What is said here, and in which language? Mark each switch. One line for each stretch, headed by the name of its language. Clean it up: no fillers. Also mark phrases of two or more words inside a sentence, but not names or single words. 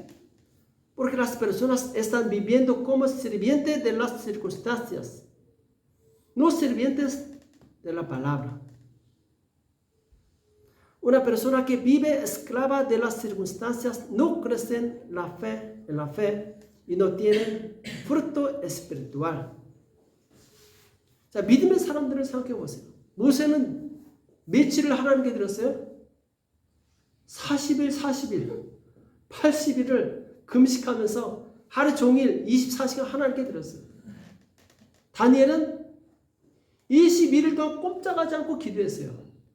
Spanish: Porque las personas están viviendo como sirvientes de las circunstancias, no sirvientes de la palabra. Una persona que vive esclava de las circunstancias no crece en la fe y no tiene fruto espiritual.
Korean: 자, 믿음의 사람들을 생각해 보세요. 모세는 며칠을 하나님께 드렸어요? 40일, 80일을 금식하면서 하루 종일 24시간 하나님께 드렸어요. 다니엘은 21일 동안 꼼짝하지 않고 기도했어요.